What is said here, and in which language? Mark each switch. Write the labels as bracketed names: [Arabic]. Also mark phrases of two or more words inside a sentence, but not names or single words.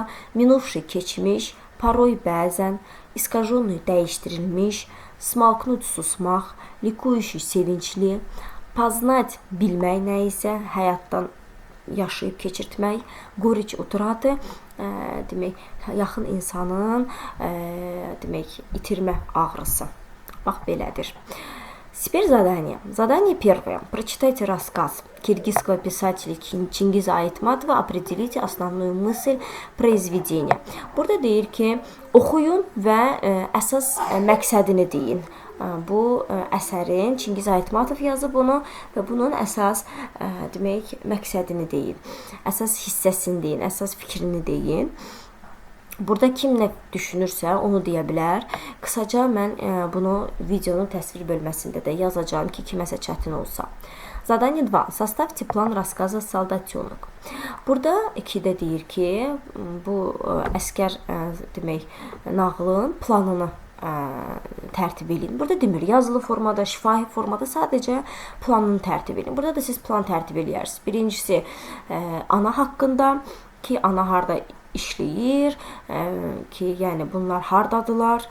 [Azerbaijani] Minuvşi keçmiş, paroy bəzən, iskajonni dəyişdirilmiş, smalknut susmaq, likuющий sevincli, poznать bilmək nə isə həyatdan yaşayıb keçirtmək, [Russian] горечь утраты, [Azerbaijani] demək, yaxın insanın demək, itirmə ağrısı. Bax, belədir. [Russian] Теперь задание. Задание первое. Прочитайте рассказ киргизского писателя Чингиза Айтматова, определите основную мысль произведения. [Azerbaijani] Burada deyir ki, oxuyun və əsas məqsədini deyin. Bu əsərin Çingiz Aytmatov yazıb bunu və bunun əsas demək məqsədini deyin. Əsas hissəsini deyin, əsas fikrini deyin. Burada kim nə düşünürsə onu deyə bilər. Qısaca mən bunu videonun təsvir bölməsində də yazacağım ki, kiməsə çətin olsa. [Russian] Задание 2. Составьте план рассказа «Солдатенок». [Azerbaijani] Burada 2-də deyir ki, bu əskər demək nağılın planını tərtib edin. Burada demir yazılı formada, şifahi formada, sadəcə planını tərtib edin. Burada da siz plan tərtib edirsiniz. Birincisi ana haqqında ki, ana harda işləyir ki, yəni bunlar hardadılar.